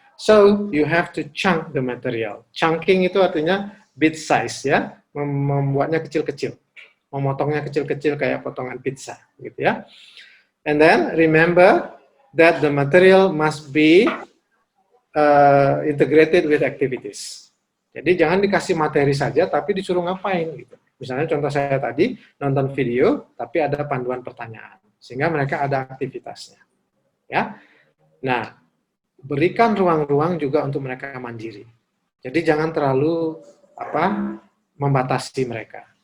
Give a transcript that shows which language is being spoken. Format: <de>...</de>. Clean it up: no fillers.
<en>So, you have to chunk the material.</en> <id>Chunking itu artinya bit size ya, membuatnya kecil-kecil. Memotongnya kecil-kecil kayak potongan pizza gitu ya.</id> <en>And then remember that the material must be integrated with activities.</en> <id>Jadi jangan dikasih materi saja tapi disuruh ngapain gitu. Misalnya contoh saya tadi nonton video tapi ada panduan pertanyaan sehingga mereka ada aktivitasnya. Ya. Nah, berikan ruang-ruang juga untuk mereka mandiri. Jadi jangan terlalu membatasi mereka.</id>